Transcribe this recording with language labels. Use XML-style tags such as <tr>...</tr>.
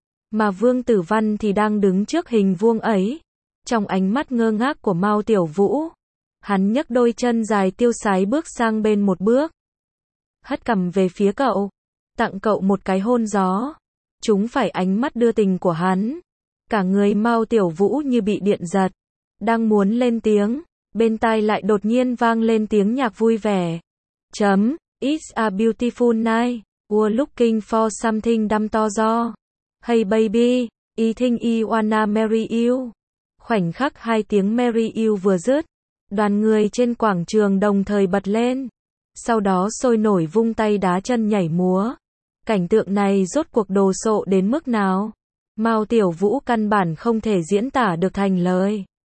<vi>Mà Vương Tử Văn thì đang đứng trước hình vuông ấy. Trong ánh mắt ngơ ngác của Mao Tiểu Vũ, hắn nhấc đôi chân dài tiêu sái bước sang bên một bước, hất cằm về phía cậu, tặng cậu một cái hôn gió. Chúng phải ánh mắt đưa tình của hắn, cả người Mao Tiểu Vũ như bị điện giật, đang muốn lên tiếng, bên tai lại đột nhiên vang lên tiếng nhạc vui vẻ. Chấm,</vi> <en>it's a beautiful night, we're looking for something dumb to do. Hey baby, I think I wanna marry you.</en> <vi>Khoảnh khắc hai tiếng</vi> <en>marry you</en> <vi>vừa dứt, đoàn người trên quảng trường đồng thời bật lên, sau đó sôi nổi vung tay đá chân nhảy múa. Cảnh tượng này rốt cuộc đồ sộ đến mức nào? Mao Tiểu Vũ căn bản không thể diễn tả được thành lời.</vi>